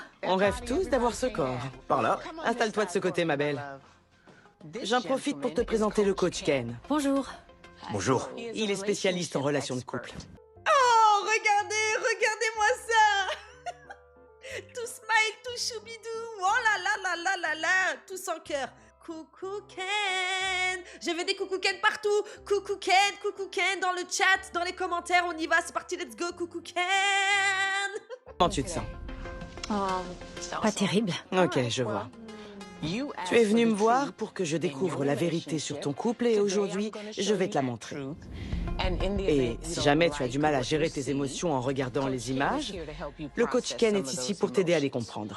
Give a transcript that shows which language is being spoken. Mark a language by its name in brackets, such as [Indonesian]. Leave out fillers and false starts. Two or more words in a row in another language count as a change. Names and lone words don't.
[French] On rêve tous d'avoir ce corps. Par là. Installe-toi de ce côté, ma belle. J'en profite pour te présenter le coach Ken. Bonjour. Bonjour. Il est spécialiste en relations de couple. Oh, regardez-moi ça. Tout smile, tout choubidou. Oh là là là là là là. Tout sans cœur. Coucou Ken. Je veux des coucou Ken partout. Coucou Ken dans le chat, dans les commentaires. On y va, c'est parti, [English] let's go. [French] Coucou Ken. Comment tu te sens? Pas terrible. Ok, je vois. Tu es venu me voir pour que je découvre la vérité sur ton couple et aujourd'hui, je vais te la montrer. Et si jamais tu as du mal à gérer tes émotions en regardant les images, le coach Ken est ici pour t'aider à les comprendre.